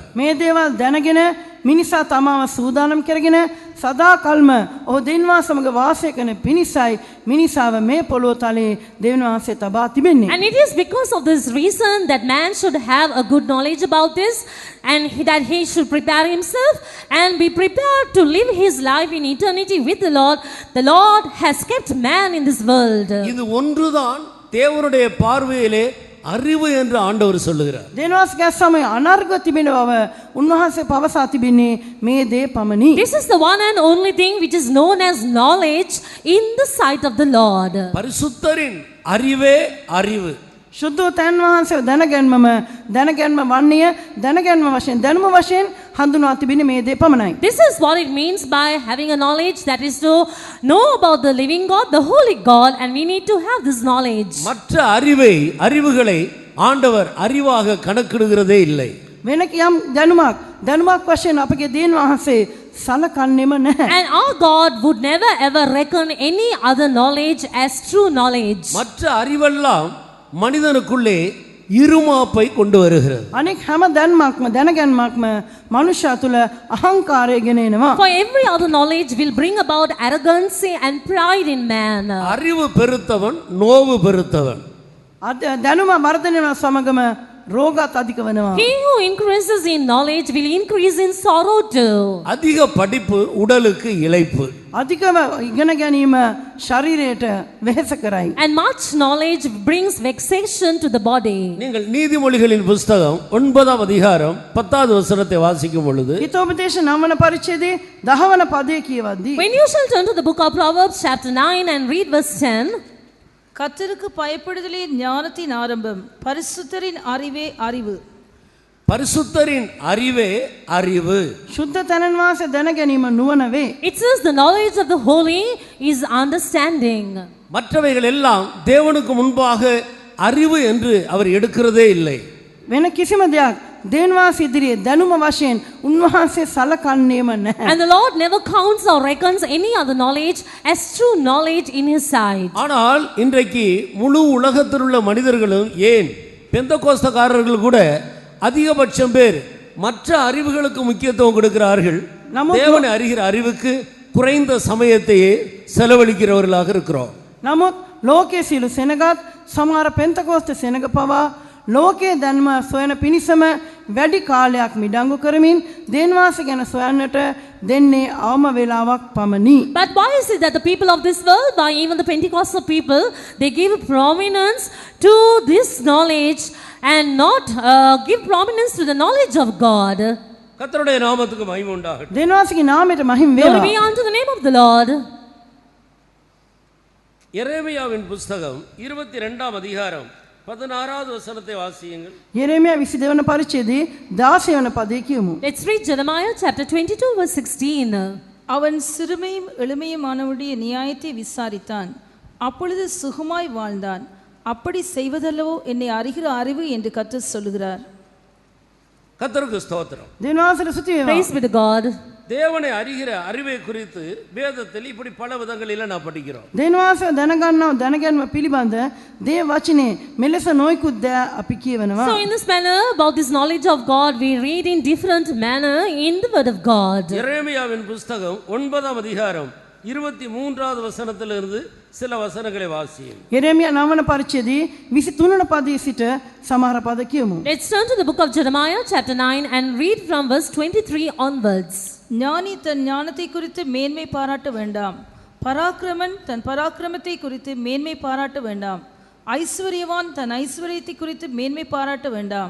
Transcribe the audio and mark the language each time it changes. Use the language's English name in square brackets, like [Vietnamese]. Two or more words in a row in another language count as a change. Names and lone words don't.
[Sinhala] මේ දේවල් දැනගෙන මිනිසා තමාව සූදානම් කරගෙන සදා කල්ම ඔහු දෙවියන් සමග වාසය කරන පිණිසයි මිනිසාව මේ පොළොව තලයේ දෙවියන් වහන්සේ තබා තිබෙන්නේ. [English] And it is because of this reason that man should have a good knowledge about this, and that he should prepare himself and be prepared to live his life in eternity with the Lord. The Lord has kept man in this world. [Tamil] இது ஒன்றுதான் தேவனுடைய பார்வையிலே அறிவு என்று ஆண்டவர் சொல்லுகிறார். [Sinhala] දෙවියන් වහන්සේගේ සමය අනර්ග තිබෙන බව උන්වහන්සේ පවසා තිබෙන්නේ මේ දේ පමණි. [English] This is the one and only thing which is known as knowledge in the sight of the Lord. [Tamil] பரிசுத்தரின் அறிவே அறிவு. [Sinhala] ශුද්ධ තැන් වහන්සේ දැනගැන්ම වන්නේ දැනගැන්ම වශයෙන් දැනුම වශයෙන් හඳුනා තිබෙන්නේ මේ දේ පමණයි. [English] This is what it means by having a knowledge, that is to know about the living God, the holy God, and we need to have this knowledge. [Tamil] மற்ற அறிவுகளை ஆண்டவர் அறிவாக கணக்கிடுகிறதே இல்லை. [Sinhala] වෙන කියම් දැනුමක් වශයෙන් අපගේ දෙවියන් වහන්සේ සලකන්නේම නැහැ. [English] And our God would never ever reckon any other knowledge as true knowledge. [Tamil] மற்ற அறிவெல்லாம் மனிதனுக்குள்ளே இருமாப்பை கொண்டு வருகிறது. [Sinhala] අනෙක් හැම දැනගැන්මක්ම මනුෂ්‍යයා තුළ අහංකාරය ගෙන එනවා. [English] For every other knowledge will bring about arrogancy and pride in man. [Tamil] அறிவு பெருத்தவன் நோவு பெருத்தவன். [Sinhala] දැනුම වර්ධනය වන සමගම රෝගත් අධික වෙනවා. [English] He who increases in knowledge will increase in sorrow too. [Tamil] அதிக படிப்பு உடலுக்கு இளைப்பு. [Sinhala] අධිකව ඉගෙන ගැනීම ශරීරයට වෙහෙස කරයි. [English] And much knowledge brings vexation to the body. [Tamil] நீங்கள் நீதிமொழிகளின் புஸ்தகம் 9ஆம் அதிகாரம் 10வது வசனத்தை வாசிக்கும் பொழுது [Sinhala] හිතෝපදේශ 9 වන පරිච්ඡේදයේ 10 වන පදයේ කියවද්දී [English] When you shall turn to the book of Proverbs chapter 9 and read verse 10, [Tamil] கர்த்தருக்கு பயப்படுதலே ஞானத்தின் ஆரம்பம், பரிசுத்தரின் அறிவே அறிவு. பரிசுத்தரின் அறிவே அறிவு. [Sinhala] ශුද්ධ තැනන් වහන්සේ දැන ගැනීම නුවණ වේ. [English] it says the knowledge of the holy is understanding. [Tamil] மற்றவைகள் எல்லாம் தேவனுக்கு முன்பாக அறிவு என்று அவர் எடுக்கிறதே இல்லை. [Sinhala] වෙන කිසිම දෙයක් දෙවියන් වහන්සේ ඉදිරියේ දැනුම වශයෙන් උන්වහන්සේ සලකන්නේම නැහැ. [English] And the Lord never counts or reckons any other knowledge as true knowledge in his sight. [Tamil] ஆனால் இன்றைக்கு முழு உலகத்தில் உள்ள மனிதர்களும் ஏன் பெந்தகோஸ்தக்காரர்கள் கூட அதிகபட்சம் பேர் மற்ற அறிவுகளுக்கு முக்கியத்துவம் கொடுக்கிறார்கள். தேவனை அறிகிற அறிவுக்கு குறைந்த சமயத்தையே செலவழிக்கிறவர்களாக இருக்கிறோம். [Sinhala] නමුත් ලෝකයේ සියලු සෙනගත් සමහර පෙන්තකෝස්ත සෙනග පවා ලෝකයේ ධර්ම සොයන පිණිසම වැඩි කාලයක් මිඩංගු කරමින් දෙවියන් වහන්සේ ගැන සොයන්නට දෙන්නේ අවම වේලාවක් පමණි. [English] But why is it that the people of this world, by even the Pentecostal people, they give prominence to this knowledge and not give prominence to the knowledge of God? [Tamil] கர்த்தருடைய நாமத்துக்கு மகிமை உண்டாகட்டும். [Sinhala] දෙවියන් වහන්සේගේ නාමයට මහිම [English] Glory [Sinhala] වේවා. [English] be unto the name of the Lord. [Tamil] எரேமியாவின் புஸ்தகம் 22ஆம் அதிகாரம் 16வது வசனத்தை வாசியுங்கள். [Sinhala] යෙරේමියා 22 වන පරිච්ඡේදයේ 16 වන පදයේ කියමු. [English] Let's read Jeremiah chapter 22 verse 16. [Tamil] அவன் சிறுமையும் எளிமையுமானவருடைய நியாயத்தை விசாரித்தான், அப்பொழுது சுகமாய் வாழ்ந்தான். அப்படி செய்வதல்லவோ என்னை அறிகிற அறிவு என்று கர்த்தர் சொல்லுகிறார். கர்த்தருக்கு ஸ்தோத்திரம். [Sinhala] දෙවියන් වහන්සේට ස්තුති වේවා. [English] Praise be to God. [Tamil] தேவனை அறிகிற அறிவை குறித்து வேதத்தில் இப்படி பல விதங்களில் நாம் படிக்கிறோம். [Sinhala] දෙවියන් වහන්සේ දැනගැන්ම පිළිබඳ දේව වචනේ මෙලෙස නොයිකුත් දෑ අපි කියවනවා. [English] So in this manner, about this knowledge of God, we read in different manner in the word of God. [Tamil] எரேமியாவின் புஸ்தகம் 9ஆம் அதிகாரம் 23வது வசனத்திலிருந்து சில வசனங்களை வாசியுங்கள். [Sinhala] යෙරේමියා 9 වන පරිච්ඡේදයේ 23 වන පදයේ සිට සමහර පද කියමු. [English] Let's turn to the book of Jeremiah chapter 9 and read from verse 23 onwards. [Tamil] ஞானி தன் ஞானத்தை குறித்து மேன்மை பாராட்ட வேண்டாம், பராக்கிரமன் தன் பராக்கிரமத்தை குறித்து மேன்மை பாராட்ட வேண்டாம், ஐஸ்வர்யவான் தன் ஐஸ்வர்யத்தை குறித்து மேன்மை பாராட்ட வேண்டாம்.